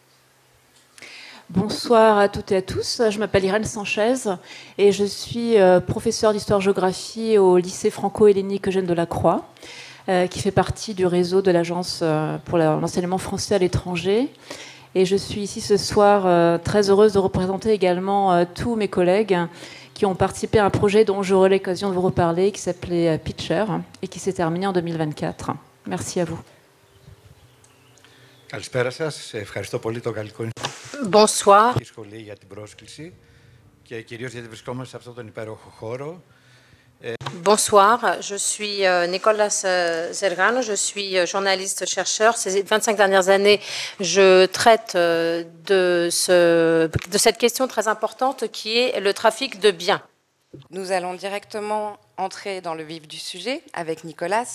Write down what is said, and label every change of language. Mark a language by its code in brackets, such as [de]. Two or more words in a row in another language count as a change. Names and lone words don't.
[fr] Bonsoir à toutes et à tous. Je m'appelle Irène Sanchez et je suis professeure d'histoire-géographie au lycée franco-hellénique Eugène Delacroix, qui fait partie du réseau de l'Agence pour l'enseignement français à l'étranger. Et je suis ici ce soir très heureuse de représenter également tous mes collègues qui ont participé à un projet dont j'aurai l'occasion de vous reparler, qui s'appelait Pitcher et qui s'est terminé en 2024. Merci à vous. [el] Καλησπέρα σας. Ευχαριστώ πολύ το Γαλλικό [fr] Bonsoir. [el] Σχολείο για την πρόσκληση και κυρίως γιατί βρισκόμαστε σε αυτόν τον υπέροχο χώρο. [fr] Bonsoir, je suis Nicolas Zergano, je suis journaliste-chercheur. Ces 25 dernières années, je traite de cette question très importante qui est le trafic de biens. Nous allons directement entrer dans le vif du sujet avec Nicolas.